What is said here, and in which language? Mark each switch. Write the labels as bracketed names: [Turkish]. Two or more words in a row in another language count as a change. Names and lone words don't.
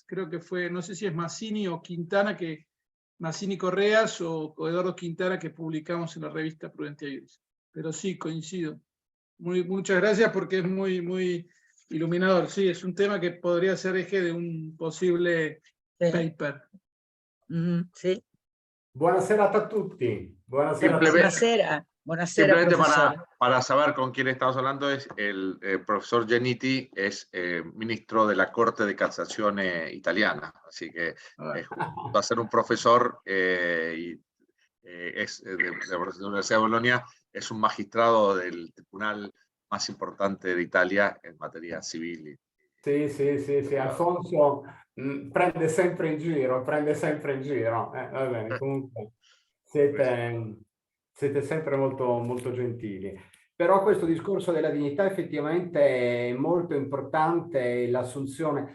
[Spanish] Creo que fue, no sé si es Mazzini o Quintana, Mazzini Correas o Eduardo Quintana, que publicamos en la revista Prudentia Iuris. Pero sí, coincido. Muchas gracias porque es muy iluminador. Sí, es un tema que podría ser eje de un posible paper. Sí. [Italian] Buonasera a tutti. Buonasera a tutti. Buonasera. Buonasera, [Spanish] Simplemente profesor. para saber con quién estamos hablando, es el profesor Geniti, es ministro de la Corte de Casación italiana, así que va a ser un profesor es de la Universidad de Bolonia, es un magistrado del tribunal más importante de Italia en materia civil. [Italian] Sì, Alfonso prende sempre in giro, Va bene, comunque siete sempre molto gentili. Però questo discorso della dignità effettivamente è molto importante, l'assunzione.